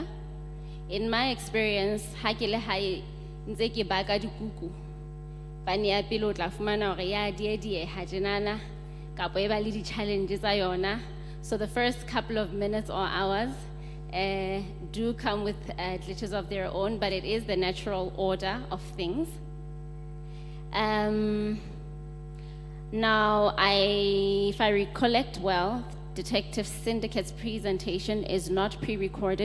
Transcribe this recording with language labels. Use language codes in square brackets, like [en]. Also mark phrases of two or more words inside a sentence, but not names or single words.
[en] In my experience, [st] ha ke le hae ntse ke baka dikuku, ba ne ya pele o tla fumana hore ya dieha tjenana kapo e ba le di-challenges tsa yona. [en] So the first couple of minutes or hours do come with glitches of their own, but it is the natural order of things. Now, if I recollect well, Detective Syndicate's presentation is not pre-recorded.